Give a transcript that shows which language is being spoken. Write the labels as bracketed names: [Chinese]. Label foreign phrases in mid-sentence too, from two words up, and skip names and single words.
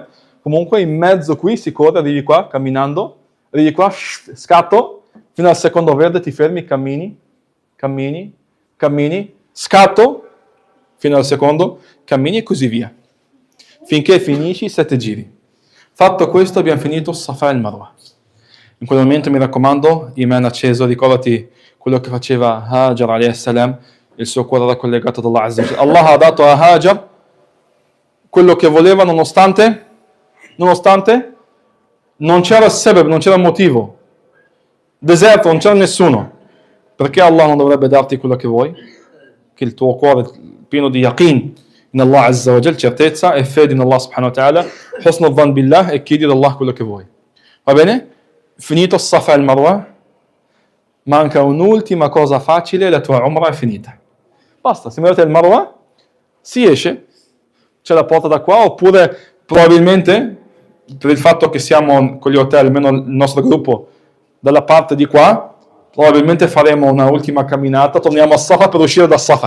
[Italian] Comunque in mezzo qui si corre, arrivi qua camminando, arrivi qua, scatto, fino al secondo verde ti fermi, cammini, scatto, fino al secondo, cammini e così via. Finché finisci 7 giri. Fatto questo abbiamo finito Safa e il Marwa. In quel momento mi raccomando, iman acceso, ricordati quello che faceva Hajar [Arabic] عليه السلام, [Italian] il suo cuore era collegato ad Allah [Arabic] عز وجل. [Italian] Allah ha dato a Hajar quello che voleva nonostante non c'era sebeb, non c'era motivo. Deserto, non c'era nessuno. Perché Allah non dovrebbe darti quello che vuoi? Che il tuo cuore è pieno di yaqeen in Allah [Arabic] عز وجل, [Italian] certezza e fede in Allah [Arabic] سبحانه وتعالى, حسن الظن بالله [Italian] e chiedi ad Allah quello che vuoi. Va bene? Finito Safa e il Marwa, manca un'ultima cosa facile, la tua umrah è finita. Basta, se vedete il Marwa, si esce, c'è la porta da qua, oppure probabilmente, per il fatto che siamo con gli hotel, almeno il nostro gruppo, dalla parte di qua, probabilmente faremo una ultima camminata, torniamo a Safa per uscire da Safa.